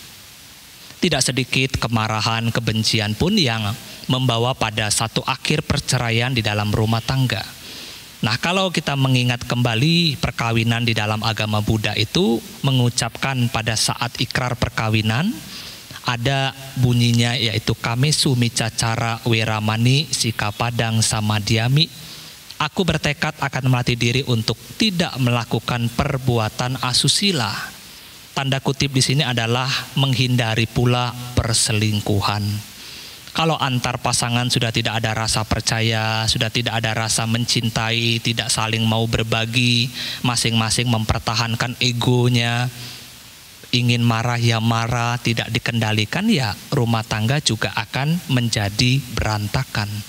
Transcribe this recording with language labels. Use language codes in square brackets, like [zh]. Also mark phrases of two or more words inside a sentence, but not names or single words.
[id] Tidak sedikit kemarahan, kebencian pun yang membawa pada satu akhir perceraian di dalam rumah tangga. Nah, kalau kita mengingat kembali perkawinan di dalam agama Buddha itu mengucapkan pada saat ikrar perkawinan ada bunyinya yaitu [pi] kamesu micacara weramani sikapadang samadhyami. [id] Aku bertekad akan melatih diri untuk tidak melakukan perbuatan asusila. Tanda kutip di sini adalah menghindari pula perselingkuhan. Kalau antar pasangan sudah tidak ada rasa percaya, sudah tidak ada rasa mencintai, tidak saling mau berbagi, masing-masing mempertahankan egonya, ingin marah ya marah, tidak dikendalikan ya rumah tangga juga akan menjadi berantakan.